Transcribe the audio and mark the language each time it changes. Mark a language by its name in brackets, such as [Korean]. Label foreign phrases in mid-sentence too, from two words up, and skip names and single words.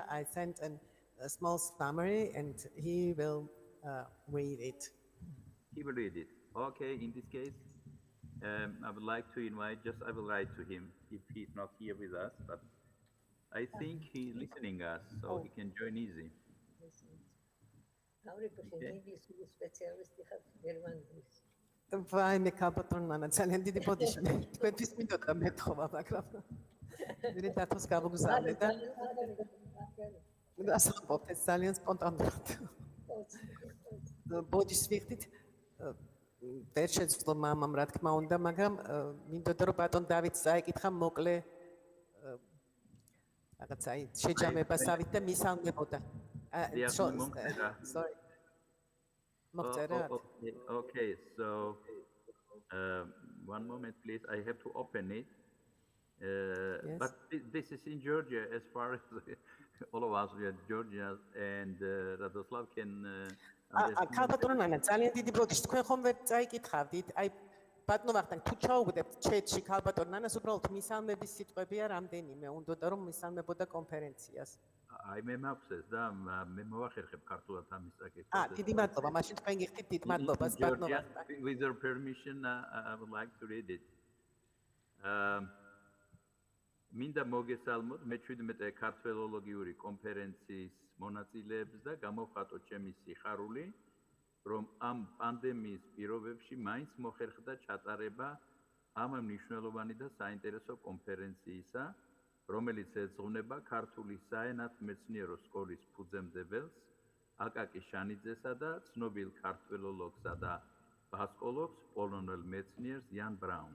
[English] I sent a small summary, and he will read it. He will read it. Okay, in this case, I would like to invite, I will write to him if he's not here with us, but I think he's listening us, so he can join easy. [Georgian] ვაიმე კაპატონმანა ძალიან დიდი ბოდიში თქვენთვის მინდოდა მეთხოვა მაგრამ მე დათოს გავგზავნე და დასახობთ ეს ძალიან სპონტანურად ბოდიშს ვიხდით ვერ შეძლო მამამ რა თქმა უნდა მაგრამ მინდოდა რომ ბატონ დავითს წაეკითხა მოკლე რაღაცა შეჯამებასავით და მისალმებოდა sorry [English] Okay, so one moment, please. I have to open it. Yes. But this is in Georgia, as far as all of us, we are Georgians, and Radoslav can understand. [Georgian] ქალბატონო, ძალიან დიდი ბოდიში თქვენ ხომ ვერ წაიკითხავდით? აი, ბატონო ვახტანგ, თუ ჩაუგდებთ ჩეტში ქალბატონ ნანას, უბრალოდ მისალმების სიტყვებია რამდენიმე, უნდოდა რომ მისალმებოდა კონფერენციას. აი მე მაქვს და მე მოვახერხებ ქართულად ამის საკითხს. დიდი მადლობა, მაშინ თქვენ გიხდით დიდ მადლობას ბატონო ვახტანგ. [English] With your permission, I would like to read it. [Georgian] მინდა მოგესალმოთ მე-17 ქართველოლოგიური კონფერენციის მონაწილეებს და გამოვხატოთ ჩემი სიხარული, რომ ამ პანდემიის პირობებში მაინც მოხერხდა ჩატარება ამ მნიშვნელოვანი და საინტერესო კონფერენციისა, რომელიც ეძღვნება ქართული საენათო მეცნიერო სკოლის ფუძემდებელს აკაკი შანიძესა და ცნობილ ქართველოლოგსა და ბასკოლოგს პოლონელ მეცნიერს იან ბრაუნს.